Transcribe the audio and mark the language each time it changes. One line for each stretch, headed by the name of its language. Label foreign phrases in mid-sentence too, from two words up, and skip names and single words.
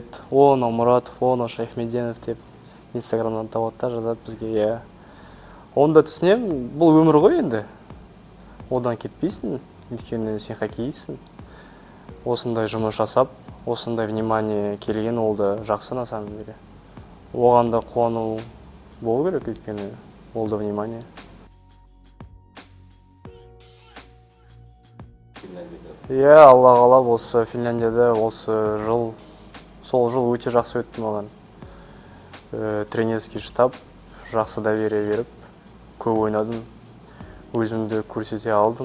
Kazakh: Анау Мұратов, анау Шайхмеденов деп инстаграмнан табады, жазады бізге. Оны да түсінем, бұл өмір ғой енді. Одан кетпейсің, өйткені сен хоккейсің. Осындай жұмыс жасап, осындай внимание келген, ол да жақсы
Russian: на самом деле.
Kazakh: Оған да қуану болу керек, өйткені ол да внимание. Алла қалап, осы Финляндияда осы жыл, сол жыл өте жақсы өтті маған.
Russian: Тренерский штаб
Kazakh: жақсы доверие беріп, көп ойнадым, өзімді көрсете алдым.